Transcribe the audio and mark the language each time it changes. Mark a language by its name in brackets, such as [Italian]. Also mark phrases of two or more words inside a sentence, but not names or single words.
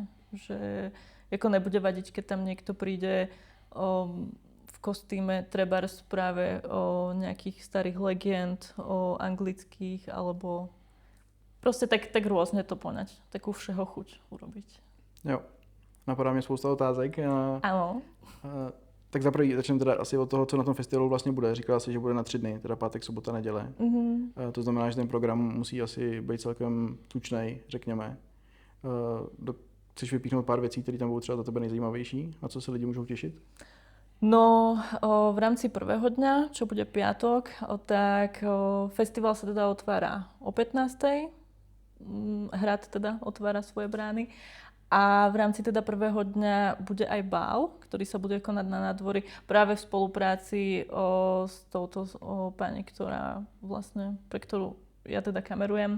[Slovak] Že ako nebude vadiť, keď tam niekto príde v kostýme trebárs práve o nejakých starých legend, o anglických, alebo proste tak rôzne to poňať. Takú všeho chuť urobiť. [Czech] Jo. Napadá mě spousta otázek. Ano. Tak za prvý začneme teda asi od toho, co na tom festivalu vlastně bude. Říkala jsi, že bude na 3 dny, teda pátek, sobota, neděle. To znamená, že ten program musí asi být celkem tučnej, řekněme. Chceš vypíchnout pár věcí, které tam budou třeba za tebe nejzajímavější? Na co se lidi můžou těšit? No, [Slovak] v rámci prvého dňa, čo bude piatok, tak festival sa teda otvára o 15:00. Hrad teda otvára svoje brány. A v rámci teda prvého dňa bude aj bál, ktorý sa bude konať na nádvorí práve v spolupráci s touto pani, ktorá vlastne, pre ktorú ja teda kamerujem.